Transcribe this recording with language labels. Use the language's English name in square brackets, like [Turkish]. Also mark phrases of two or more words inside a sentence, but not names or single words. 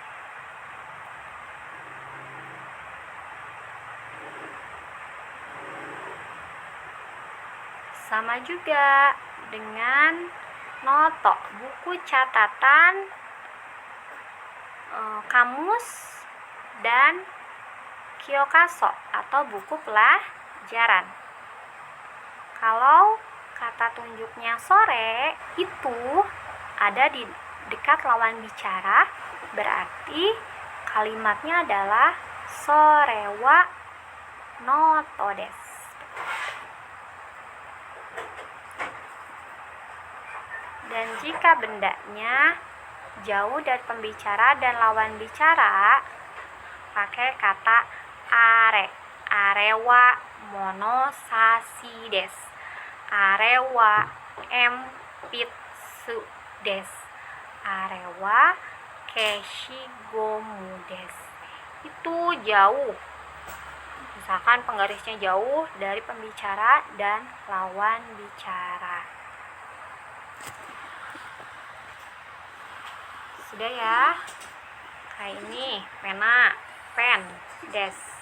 [Indonesian] Sama juga dengan noto, buku catatan, kamus, dan kyokaso atau buku pelajaran. Kalau kata tunjuknya sore, itu ada di dekat lawan bicara, berarti kalimatnya adalah [Japanese] それはノートです. [Indonesian] Dan jika bendanya jauh dari pembicara dan lawan bicara, pakai kata are. [Japanese] あれは物差しです. あれは鉛筆です. あれは消しゴムです. [Indonesian] Itu jauh. Misalkan penggarisnya jauh dari pembicara dan lawan bicara. Sudah ya? Kayak ini, pena, pen, des.